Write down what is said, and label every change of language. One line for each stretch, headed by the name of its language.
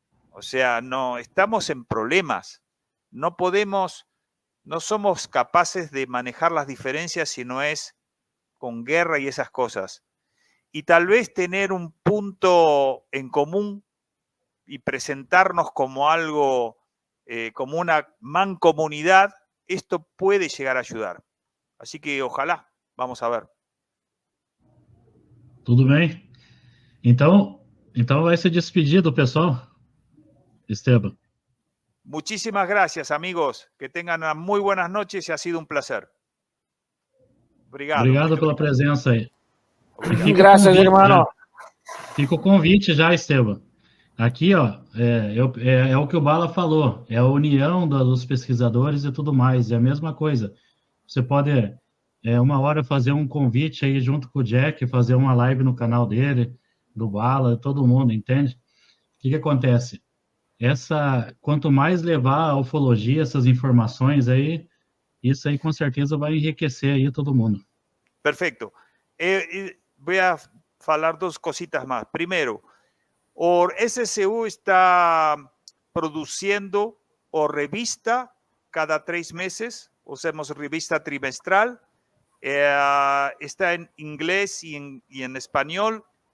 Spanish: O sea, no, estamos en problemas. No somos capaces de manejar las diferencias si no es con guerra y esas cosas. Y tal vez tener un punto en común y presentarnos como algo, como una mancomunidad, esto puede llegar a ayudar. Así que ojalá, vamos a ver.
Portuguese: Tudo bem? Então vai se despedir do pessoal, Esteban.
Spanish: Muchísimas gracias, amigos. Que tengan unas muy buenas noches y ha sido un placer.
Portuguese: Obrigado pela presença aí. Obrigado. Graças, irmão. Fica o convite já, Esteban. Aqui, ó, é o que o Bala falou, é a união dos pesquisadores e tudo mais, é a mesma coisa. Você pode, uma hora, fazer um convite aí junto com o Jack, fazer uma live no canal dele, do Bala, todo mundo, entende? O que acontece? Quanto mais levar a ufologia, essas informações aí, isso aí com certeza vai enriquecer aí todo mundo.
Spanish: Perfecto. Voy a falar dos cositas más. Primero, o SCU está produciendo o revista cada 3 meses, usamos revista trimestral, está en inglés y en español.